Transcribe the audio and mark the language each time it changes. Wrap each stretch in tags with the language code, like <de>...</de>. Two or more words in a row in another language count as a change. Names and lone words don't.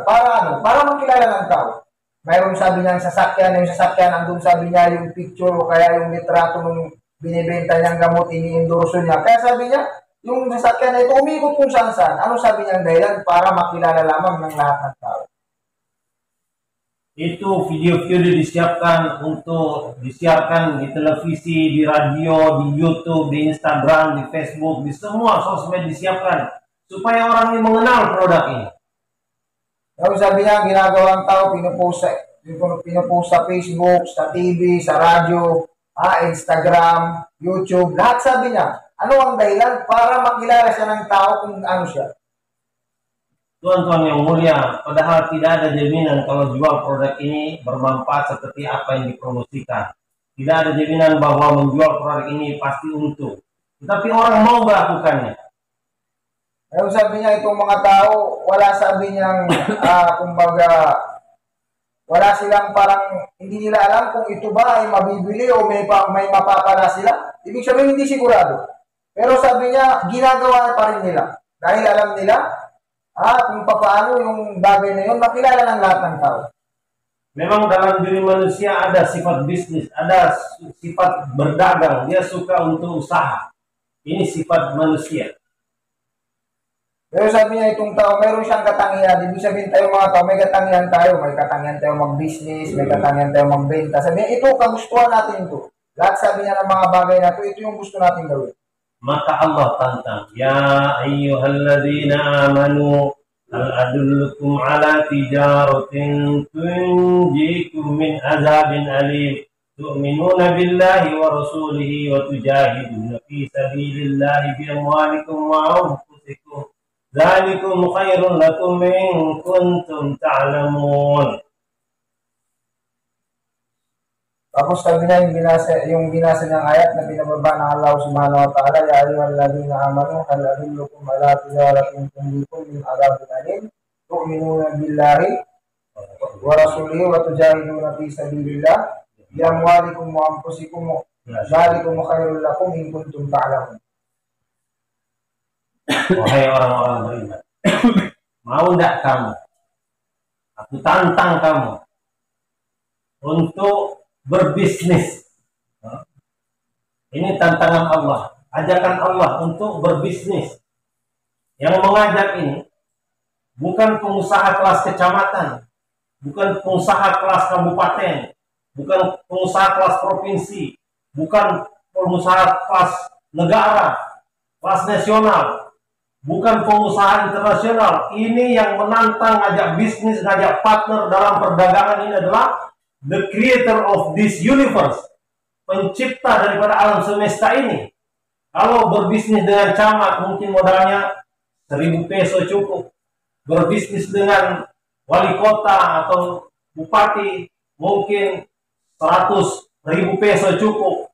<tl>Para makilala ng tao. Mayroon sabi niya yung sasakyan, andun sabi niya yung picture o kaya yung litrato ng binibenta niyang gamot, ini-endorso niya. Kaya sabi niya, yung sasakyan na ito, umikot kung saan. Ano sabi niya ang dahilan? Para makilala lamang ng lahat ng tao.</tl> <id>Itu video-video disiarkan di televisi, di radio, di YouTube, di Instagram, di Facebook, di semua sosmed disiapkan supaya orang ini mengenal produk ini.</id> <tl>Yung sabi niya, ginagawang tao, pinupost sa Facebook, sa TV, sa radyo, Instagram, YouTube, lahat sabi niya. Ano ang dahilan? Para makilala siya ng tao kung ano siya.</tl> <id>Tuan-tuan yang mulia, padahal tidak ada jaminan kalau jual produk ini bermanfaat seperti apa yang dipromosikan. Tidak ada jaminan bahwa menjual produk ini pasti untung. Tetapi orang mau melakukannya.</id> <tl>Yung sabi niya, itong mga tao, wala sabi niyang, kumbaga, wala silang parang, hindi nila alam kung ito ba ay mabibili o may mapapala sila. Ibig sabihin, hindi sigurado. Pero sabi niya, ginagawa pa rin nila. Dahil alam nila, kung paano yung bagay na yun, makilala ng lahat ng tao.</tl> <id>Memang dalam diri manusia ada sifat bisnis, ada sifat berdagang. Dia suka untuk usaha. Ini sifat manusia.</id> <tl>Pero sabi niya, itong tao, mayroon siyang katangian. Ibig sabihin tayo mga tao, may katangian tayo. May katangian tayo mag-business, may katangian tayo magbenta. Sabi niya, ito, kagustuhan natin ito. Lahat sabi niya ng mga bagay na ito yung gusto natin gawin.</tl> <id>Maka Allah tantang,</id> <ar>يا أيها الذين آمنوا هل أدلكم على تجارة تنجيكم من عذاب أليم تؤمنون بالله ورسوله وتجاهدون في سبيل الله بأموالكم وأنفسكم ذلكم خير لكم إن كنتم تعلمون.</ar> <tl>Tapos sabi niya yung binasa niyang ayat na binababa ng Allah</tl> <ar>سبحانه وتعالى, يا أيها الذين آمنوا هل أدلكم على تجارة تنجيكم من عذاب أليم تؤمنون بالله ورسوله وتجاهدون في سبيل الله بأموالكم وأنفسكم ذلكم خير لكم إن كنتم تعلمون.</ar> <id>Wahai orang-orang beriman, mau enggak kamu? Aku tantang kamu untuk berbisnis. Ini tantangan Allah, ajakan Allah untuk berbisnis. Yang mengajak ini bukan pengusaha kelas kecamatan, bukan pengusaha kelas kabupaten, bukan pengusaha kelas provinsi, bukan pengusaha kelas negara, kelas nasional, bukan pengusaha internasional. Ini yang menantang, ngajak bisnis, ngajak partner dalam perdagangan ini adalah</id> <en>the creator of this universe,</en> <id>pencipta daripada alam semesta ini. Kalau berbisnis dengan camat mungkin modalnya 1.000 peso cukup. Berbisnis dengan wali kota atau bupati mungkin 100.000 peso cukup.</id>